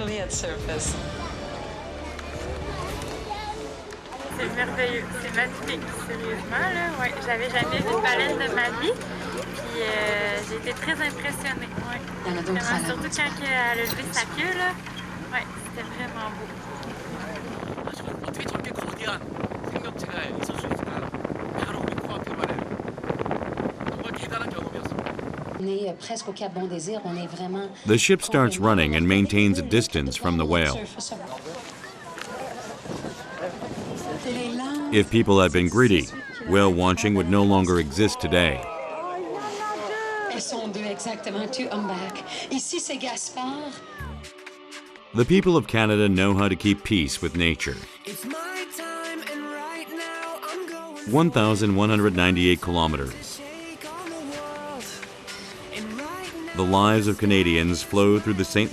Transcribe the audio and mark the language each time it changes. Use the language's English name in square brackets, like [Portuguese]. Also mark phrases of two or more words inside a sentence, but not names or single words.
[English] flat surface. [French] C'est merveilleux, c'est magnifique, sérieusement là. Ouais, j'avais jamais vu une baleine de ma vie, puis j'ai été très impressionnée. Ouais. Il y en a d'autres à Vraiment, la surtout quand elle a levé sa queue là. Ouais, c'était vraiment beau. [Korean] 하지만 어떻게 저렇게 거대한 생명체가 있을 수 있을까? 바로 우리 코앞에만 해요. 정말 대단한 경험이었습니다. [French] On est presque au Cap Bon Désir, on est vraiment... [English] The ship starts running and maintains a distance from the whale. If people had been greedy, whale watching would no longer exist today. [French] Elles sont deux exactement, [English] two humpback. [French] Ici, c'est Gaspard. [English] The people of Canada know how to keep peace with nature. 1,198 kilometers. The lives of Canadians flow through the St.